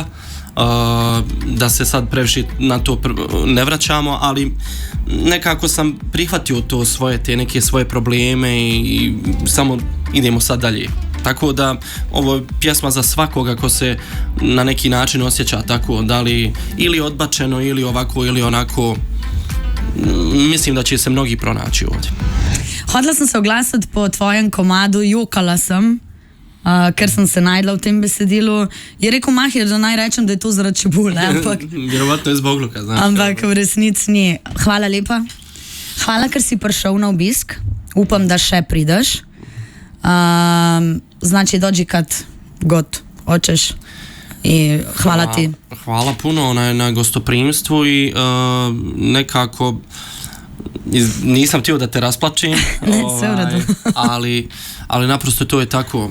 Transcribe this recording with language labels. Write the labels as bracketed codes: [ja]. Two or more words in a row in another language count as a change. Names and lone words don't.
[bs] Da se sad previše na to ne vraćamo, ali nekako sam prihvatio to te neke svoje probleme i samo idemo sad dalje. Tako da ovo je pjesma za svakoga ko se na neki način osjeća tako, da li ili odbačeno ili ovako ili onako. Mislim da će se mnogi pronaći ovdje. [sl] Hodila sem se oglasiti po tvojem komadu, jokala sem, ker sem se najdla v tem besedilu. Je rekel Mahir, da naj rečem, da je to zaradi čebule, ampak... [bs] Vjerovatno je zbog luka, znaš. [sl] Ampak v resnici ni. Hvala lepa. Hvala, ker si prišel na obisk. Upam, da še prideš. [bs] Znači, dođi kad god hoćeš. I hvala ti. Hvala puno na gostoprimstvu i nekako nisam htio da te rasplačim. Ne, sve u redu. ali naprosto to je tako.